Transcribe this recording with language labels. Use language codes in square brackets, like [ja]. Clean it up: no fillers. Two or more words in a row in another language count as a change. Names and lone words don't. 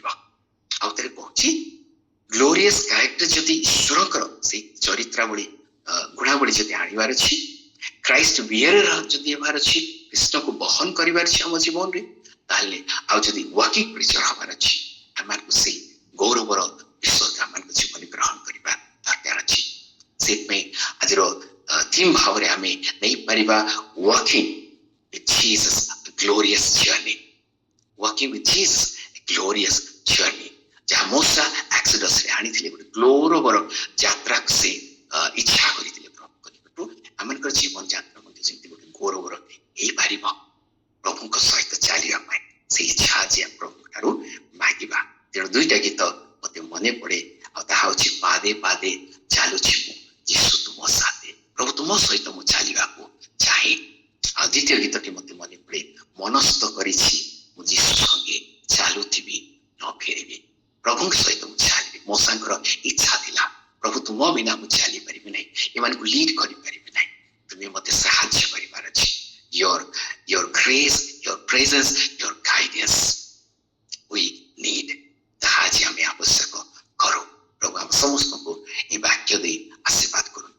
[or] ଆଉ ଥରେ କହୁଛି, [en] glorious character [or] ଯଦି ଈଶ୍ୱରଙ୍କର ସେଇ ଚରିତ୍ରାବଳୀ ଗୁଣାବଳୀ ଯଦି ଆଣିବାର ଅଛି, [en] Christ bearer [or] ଯଦି ହେବାର ଅଛି, କୃଷ୍ଣକୁ ବହନ କରିବାର ଅଛି ଆମ ଜୀବନରେ, ତାହେଲେ ଆଉ ଯଦି [en] working preacher [or] ହବାର ଅଛି, ଆମକୁ ସେଇ ଗୌରବର ବିଷୟକୁ ଆମମାନଙ୍କ ଜୀବନରେ ଗ୍ରହଣ କରିବା ଦରକାର ଅଛି। ସେଥିପାଇଁ ଆଜିର ଥିମ୍ ଭାବରେ ଆମେ ନେଇପାରିବା ୱାର୍କିଂ [en] with Jesus, a glorious journey. Walking with Jesus, a glorious journey. [or] ଯାହା ମୋସା ଏକ୍ସୋଡସରେ ଆଣିଥିଲେ ଗୋଟେ ଗୌରବର ଯାତ୍ରାକୁ ସେ ଇଚ୍ଛା କରିଥିଲେ ପ୍ରଭୁଙ୍କ ନିକଟରୁ। ଆମମାନଙ୍କର ଜୀବନ ଯାତ୍ରା ମଧ୍ୟ ଯେମିତି ଗୋଟେ ଗୌରବର ହେଇପାରିବ ପ୍ରଭୁଙ୍କ ସହିତ ଚାଲିବା ପାଇଁ, ସେ ଇଚ୍ଛା ଆଜି ଆମେ ପ୍ରଭୁଙ୍କ ଠାରୁ ମାଗିବା। ତେଣୁ 2ଟା ଗୀତ ମତେ ମନେ ପଡେ, ଆଉ ତାହା ହେଉଛି ପାଦେ ପାଦେ ଚାଲୁଛି ମୁଁ ଯୀଶୁ ତୁମ ସାଥେ। ପ୍ରଭୁ ତୁମ ସହିତ ମୁଁ ଚାଲିବାକୁ ଚାହେଁ। ଆଉ ଦ୍ୱିତୀୟ ଗୀତଟି ମତେ ମନେ ପଡେ, ମନସ୍ଥ କରିଛି ମୁଁ ଯୀଶୁ ସଙ୍ଗେ ଚାଲୁଥିବି ନ ଫେରିବି। ପ୍ରଭୁଙ୍କ ସହିତ ମୁଁ ଚାଲିବି। ମୋସାଙ୍କର ଇଚ୍ଛା ଥିଲା, ପ୍ରଭୁ ତୁମ ବିନା ମୁଁ ଚାଲିପାରିବି ନାହିଁ, ଏମାନଙ୍କୁ ଲିଡ୍ କରିପାରିବି ନାହିଁ, ତୁମେ ମତେ ସାହାଯ୍ୟ କରିବାର ଅଛି। [en] your grace, your presence, your guidance we need. [or] ତାହା ଆଜି ଆମେ ଆବଶ୍ୟକ କରୁ। ପ୍ରଭୁ ଆମ ସମସ୍ତଙ୍କୁ ଏହି ବାକ୍ୟ ଦେଇ ଆଶୀର୍ବାଦ କରନ୍ତୁ।